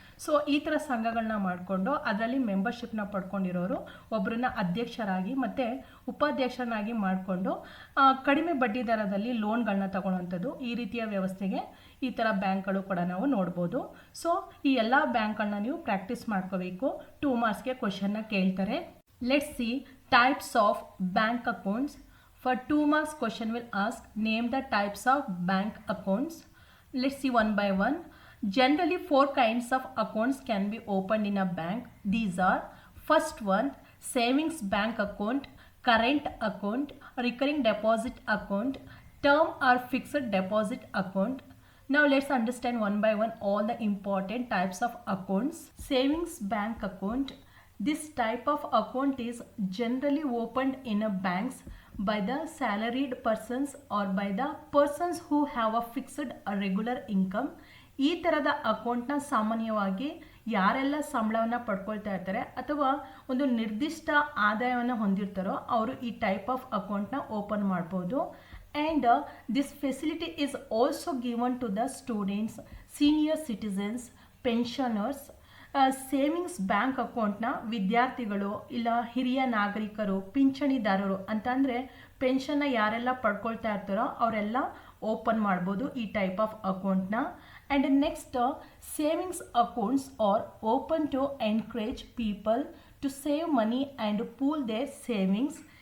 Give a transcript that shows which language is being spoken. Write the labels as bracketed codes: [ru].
[kn] So ಈ ಥರ ಸಂಘಗಳನ್ನ ಮಾಡಿಕೊಂಡು ಅದರಲ್ಲಿ ಮೆಂಬರ್ಶಿಪ್ನ ಪಡ್ಕೊಂಡಿರೋರು ಒಬ್ಬರನ್ನ ಅಧ್ಯಕ್ಷರಾಗಿ ಮತ್ತು ಉಪಾಧ್ಯಕ್ಷರನ್ನಾಗಿ ಮಾಡಿಕೊಂಡು ಕಡಿಮೆ ಬಡ್ಡಿ ದರದಲ್ಲಿ ಲೋನ್ಗಳನ್ನ ತಗೊಳ್ಳೋವಂಥದ್ದು. ಈ ರೀತಿಯ ವ್ಯವಸ್ಥೆಗೆ ಈ ಥರ ಬ್ಯಾಂಕ್ಗಳು ಕೂಡ ನಾವು ನೋಡ್ಬೋದು. ಸೊ ಈ ಎಲ್ಲ ಬ್ಯಾಂಕ್ಗಳನ್ನ ನೀವು ಪ್ರಾಕ್ಟೀಸ್ ಮಾಡ್ಕೋಬೇಕು. 2 ಮಾರ್ಕ್ಸ್ಗೆ ಕ್ವಶನ್ನ ಕೇಳ್ತಾರೆ. [en] Let's see types of bank accounts. For 2 marks question will ask name the types of bank accounts. Let's see one by one. Generally 4 kinds of accounts can be opened in a bank. These are first one savings bank account, current account, recurring deposit account, term or fixed deposit account. Now let's understand one by one all the important types of accounts. Savings bank account. This type of account is generally opened in a banks by the salaried persons or by the persons who have a fixed regular income. [kn] ಈ ಥರದ ಅಕೌಂಟ್ನ ಸಾಮಾನ್ಯವಾಗಿ ಯಾರೆಲ್ಲ ಸಂಬಳವನ್ನು ಪಡ್ಕೊಳ್ತಾ ಇರ್ತಾರೆ ಅಥವಾ ಒಂದು ನಿರ್ದಿಷ್ಟ ಆದಾಯವನ್ನು ಹೊಂದಿರ್ತಾರೋ ಅವರು ಈ ಟೈಪ್ ಆಫ್ ಅಕೌಂಟ್ನ ಓಪನ್ ಮಾಡ್ಬೋದು. [en] And this facility is also given to the students, senior citizens, pensioners. [kn] Savings bank ಅಕೌಂಟ್ನ ವಿದ್ಯಾರ್ಥಿಗಳು ಇಲ್ಲ ಹಿರಿಯ ನಾಗರಿಕರು, ಪಿಂಚಣಿದಾರರು ಅಂತಂದರೆ ಪೆನ್ಷನ್ನ ಯಾರೆಲ್ಲ ಪಡ್ಕೊಳ್ತಾ ಇರ್ತಾರೋ ಅವರೆಲ್ಲ ಓಪನ್ ಮಾಡ್ಬೋದು ಈ ಟೈಪ್ ಆಫ್ ಅಕೌಂಟ್ನ. [en] And next, savings accounts are open to encourage people to save money and pool their savings.